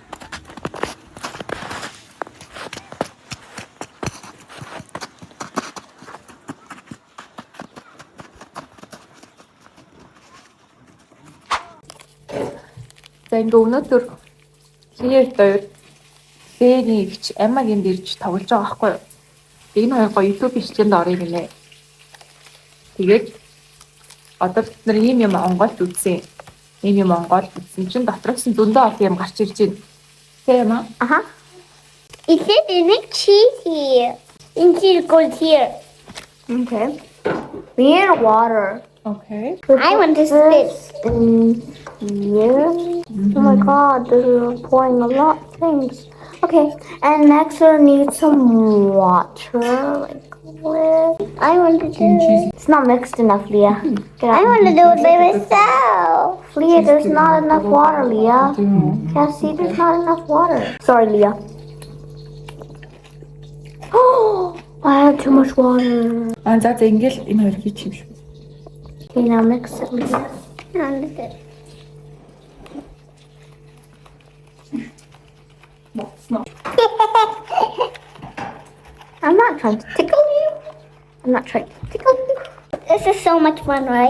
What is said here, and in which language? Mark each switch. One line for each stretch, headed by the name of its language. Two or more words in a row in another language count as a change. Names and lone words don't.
Mongolian: За ингээ өнөөдөр Лиа хоёр Лиагийн эгч Амагийн дэрж тоглож байгаа байхгүй юу? Энэ хоёр гоё YouTube бичлэгэнд орё гинэ. Тэгээд одоо бид нар ийм юм онгойлд үзсэн. Ийм юм онгойлд үзсэн чинь дотроос нь зөндөө олон юм гарч ирж байна. Тийм аа?
English: Aha. Is it a big cheese here? It goes here. Okay. We need water. Okay. I want to spit. Here. Oh my god, this is pouring a lot of things. Okay, and next we'll need some water. Like where? I want to do it. It's not mixed enough, Leah. I want to do it by myself. Leah, there's not enough water, Leah. Yeah, see, there's not enough water. Sorry, Leah. Oh, I have too much water.
Mongolian: За ингээл энэ хоёр хийчих юм шүү.
English: Okay, now mix it with this. I'm not trying to tickle you. I'm not trying to tickle you. This is so much fun, right?